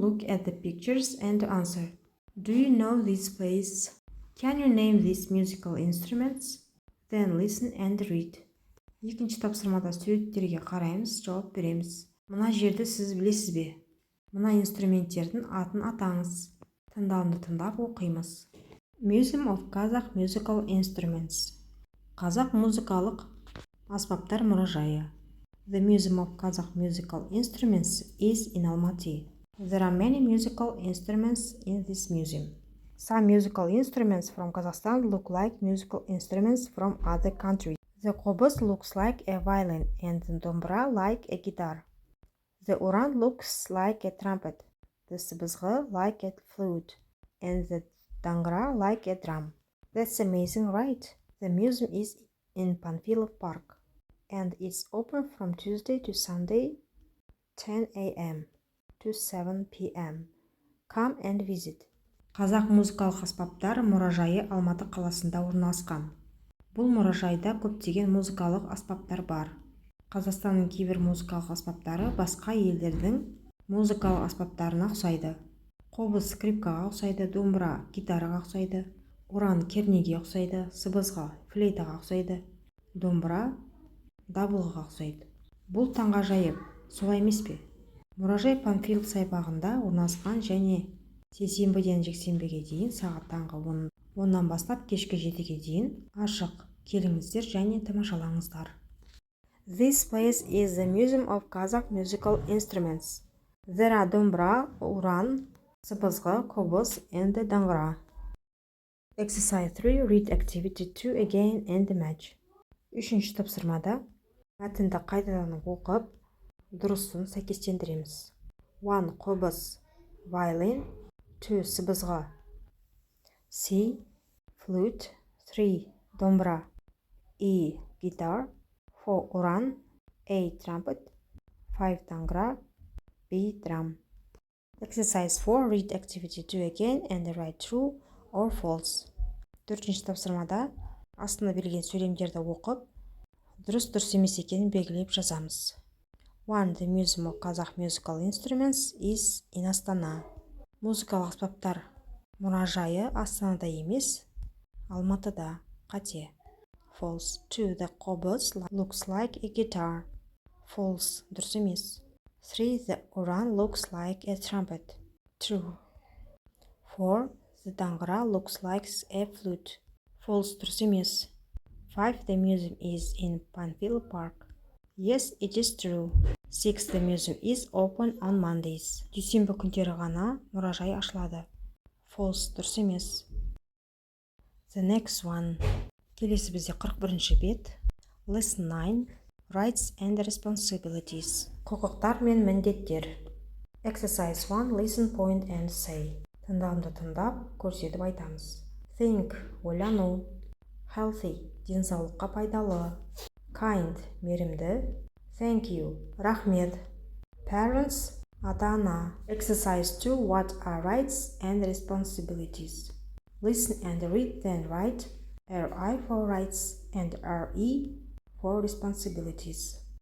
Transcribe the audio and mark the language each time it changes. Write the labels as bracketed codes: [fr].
[en] Look at the pictures and answer. Do you know these places? Can you name these musical instruments? Then listen and read. [kk] Екінші тапсырмада суреттерге қараймыз, жауап береміз. Мына жерді сіз білесіз бе? Мына инструменттердің атын атаңыз. Тыңдауды тыңдап оқимыз. [en] Museum of Kazakh Musical Instruments. [kk] Қазақ музыкалық аспаптар мұражайы. [en] The Museum of Kazakh Musical Instruments is in Almaty. There are many musical instruments in this museum. Some musical instruments from Kazakhstan look like musical instruments from other countries. The qobuz looks like a violin and the dombra like a guitar. The uran looks like a trumpet, the sibizg'i like a flute, and the dangra like a drum. That's amazing, right? The museum is in Panfilov Park. And it's open from Tuesday to Sunday, 10 a.m. to 7 p.m. Come and visit. [kk] Қазақ музыкалық аспаптар мұражайы Алматы қаласында орналасқан. Бұл мұражайда көптеген музыкалық аспаптар бар. Қазақстанның кейбір музыкалық аспаптары басқа елдердің музыкалық аспаптарына ұқсайды. Қобыз скрипкаға ұқсайды, домбыра гитараға ұқсайды, уран кернеге ұқсайды, сыбызғы флейтаға ұқсайды, домбыра дабылға ұқсайды. Бұл таңғажайып, солай емес пе? Мұражай Панфилов саябағында орналасқан және сейсенбіден жексенбіге дейін сағат таңғы 10-нан бастап кешкі 7-ге дейін ашық. Келіңіздер және тамашалаңыздар. [en] This place is the Museum of Kazakh Musical Instruments. There are dombra, уран, сыбызғы, қобыз and dangra. Exercise 3. Read activity 2 again and match. [kk] Үшінші тапсырмада мәтінді қайтадан оқып, дұрысын сәйкестендіреміз. 1. Қобыз, violin. [en] 2. Сыбызғы, C. Flute. 3. Dombra, E. Guitar. 4. Уран, A. Trumpet. 5. Dangra, B. Drum. Exercise 4. Read activity 2 again and write true or false. [kk] Төртінші тапсырмада астына берілген сөйлемдерді оқып, дұрыс емес екенін белгілеп жазамыз. 1. [en] The Museum of Kazakh Musical Instruments is in Astana. [kk] Музыкалық аспаптар мұражайы Астанада емес, Алматыда. Қате. False. 2. [en] The qobuz looks like a guitar. False. [kk] Дұрыс емес. [en] 3. The uran looks like a trumpet. True. 4. The dangra looks like a flute. False. [kk] Дұрыс емес. [en] 5. The museum is in Panfilov Park. Yes, it is true. 6. The museum is open on Mondays. [kk] Дүйсенбі күндері ғана мұражай ашылады. [en] False. [kk] Дұрыс емес. [en] The next one. [kk] Келесі бізде 41-ші бет. [en] Lesson 9. Rights and responsibilities. [kk] Құқықтар мен міндеттер. [en] Exercise 1. Listen, point and say. [kk] Тыңдауымды тыңдап, көрсетіп айтамыз. Think, ойлану. Healthy, денсаулыққа пайдалы. Kind, мейірімді. [en] Thank you, рахмет. Parents, ата-ана. Exercise 2. What are rights and responsibilities? Listen and read, then write. RI for rights and RE for responsibilities.